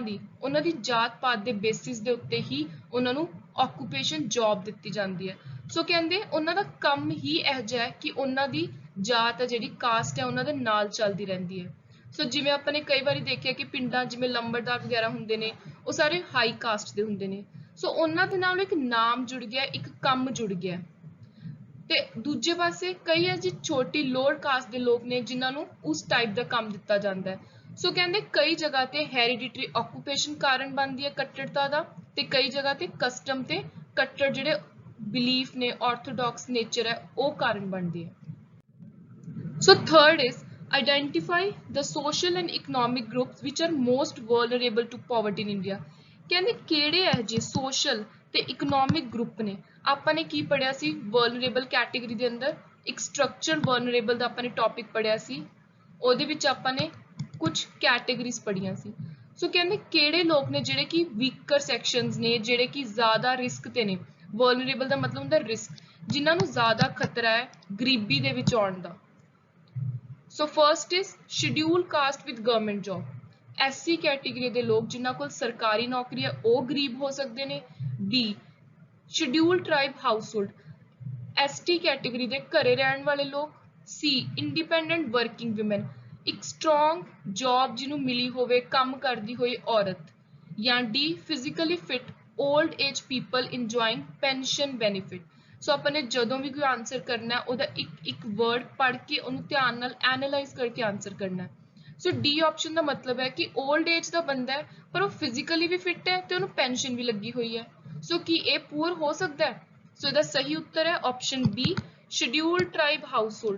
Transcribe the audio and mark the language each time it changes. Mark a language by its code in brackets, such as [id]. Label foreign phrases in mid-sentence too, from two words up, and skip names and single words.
[pa] ਦੀ ਉਹਨਾਂ ਦੀ ਜਾਤ ਪਾਤ ਦੇ ਬੇਸਿਸ ਦੇ ਉੱਤੇ ਹੀ ਉਹਨਾਂ ਨੂੰ [en] occupation job [pa] ਦਿੱਤੀ ਜਾਂਦੀ ਹੈ ਸੋ ਕਹਿੰਦੇ ਉਹਨਾਂ ਦਾ ਕੰਮ ਹੀ ਇਹੋ ਜਿਹਾ ਹੈ ਕਿ ਉਹਨਾਂ ਦੀ ਜਾਤ ਹੈ ਜਿਹੜੀ ਕਾਸਟ ਹੈ ਉਹਨਾਂ ਦੇ ਨਾਲ ਚੱਲਦੀ ਰਹਿੰਦੀ ਹੈ ਸੋ ਜਿਵੇਂ ਆਪਾਂ ਨੇ ਕਈ ਵਾਰੀ ਦੇਖਿਆ ਕਿ ਪਿੰਡਾਂ ਜਿਵੇਂ ਲੰਬੜਦਾਰ ਵਗੈਰਾ ਹੁੰਦੇ ਨੇ ਉਹ ਸਾਰੇ [en] high caste [pa] ਦੇ ਹੁੰਦੇ ਨੇ ਸੋ ਉਹਨਾਂ ਦੇ ਨਾਲ ਇੱਕ ਨਾਮ ਜੁੜ ਗਿਆ ਇੱਕ ਕੰਮ ਜੁੜ ਗਿਆ ਤੇ ਦੂਜੇ ਪਾਸੇ ਕਈ ਅਜਿਹੇ ਛੋਟੀ [en] lower caste [pa] ਦੇ ਲੋਕ ਨੇ ਜਿਨ੍ਹਾਂ ਨੂੰ ਉਸ ਟਾਈਪ ਦਾ ਕੰਮ ਦਿੱਤਾ ਜਾਂਦਾ ਹੈ। ਸੋ ਕਹਿੰਦੇ ਕਈ ਜਗ੍ਹਾ ਤੇ [en] hereditary occupation [pa] ਕਾਰਨ ਬਣਦੀ ਹੈ ਕੱਟੜਤਾ ਦਾ, ਤੇ ਕਈ ਜਗ੍ਹਾ ਤੇ ਕਸਟਮ ਤੇ ਕੱਟੜ ਜਿਹੜੇ ਬਿਲੀਫ ਨੇ [en] orthodox nature [pa] ਹੈ ਉਹ ਕਾਰਨ ਬਣਦੀ ਹੈ। [en] So third is identify the social and economic groups which are most vulnerable to poverty in India। [pa] ਕਹਿੰਦੇ ਕਿਹੜੇ ਇਹ ਜਿਹੇ social ਤੇ [en] economic group [pa] ਨੇ। ਆਪਾਂ ਨੇ ਕੀ ਪੜਿਆ ਸੀ [en] vulnerable category [pa] ਦੇ ਅੰਦਰ, ਇੱਕ [en] structure vulnerable [pa] ਦਾ ਆਪਾਂ ਨੇ topic ਪੜਿਆ ਸੀ, ਉਹਦੇ ਵਿੱਚ ਆਪਾਂ ਨੇ ਕੁਝ categories ਪੜੀਆਂ ਸੀ। ਸੋ ਕਹਿੰਦੇ ਕਿਹੜੇ ਲੋਕ ਨੇ ਜਿਹੜੇ ਕਿ [en] weaker sections [pa] ਨੇ, ਜਿਹੜੇ ਕਿ ਜ਼ਿਆਦਾ risk ਤੇ ਨੇ। vulnerable ਦਾ ਮਤਲਬ ਹੁੰਦਾ risk, ਜਿਨ੍ਹਾਂ ਨੂੰ ਜ਼ਿਆਦਾ ਖਤਰਾ ਹੈ ਗਰੀਬੀ ਦੇ ਵਿੱਚ ਆਉਣ ਦਾ। [en] So first is scheduled caste with government job। SC category [pa] ਦੇ ਲੋਕ ਜਿਨ੍ਹਾਂ ਕੋਲ ਸਰਕਾਰੀ ਨੌਕਰੀ ਹੈ ਉਹ ਗਰੀਬ ਹੋ ਸਕਦੇ ਨੇ। [en] B scheduled tribe household, ST category [pa] ਦੇ ਘਰੇ ਰਹਿਣ ਵਾਲੇ ਲੋਕ। [en] C independent working women, [pa] ਇੱਕ [en] strong job [pa] ਜਿਹਨੂੰ ਮਿਲੀ ਹੋਵੇ, ਕੰਮ ਕਰਦੀ ਹੋਈ ਔਰਤ। [en] ਜਾਂ D physically fit old age people enjoying pension benefit। [pa] ਸੋ ਆਪਾਂ ਨੇ ਜਦੋਂ ਵੀ ਕੋਈ ਆਨਸਰ ਕਰਨਾ ਹੈ ਉਹਦਾ ਇੱਕ ਵਰਡ ਪੜ੍ਹ ਕੇ ਉਹਨੂੰ ਧਿਆਨ ਨਾਲ ਐਨਾਲਾਈਜ਼ ਕਰਕੇ ਆਨਸਰ ਕਰਨਾ ਹੈ। ਸੋ [en] D option [pa] ਦਾ ਮਤਲਬ ਹੈ ਕਿ [en] old age [pa] ਦਾ ਬੰਦਾ ਹੈ ਪਰ ਉਹ ਫਿਜ਼ੀਕਲੀ ਵੀ ਫਿੱਟ ਹੈ ਤੇ ਉਹਨੂੰ ਪੈਨਸ਼ਨ ਵੀ ਲੱਗੀ ਹੋਈ ਹੈ। ਸੋ ਕੀ ਇਹ ਪੂਅਰ ਹੋ ਸਕਦਾ ਹੈ? [en] ਸੋ [pa] ਇਹਦਾ ਸਹੀ ਉੱਤਰ ਹੈ [en] option B scheduled tribe household.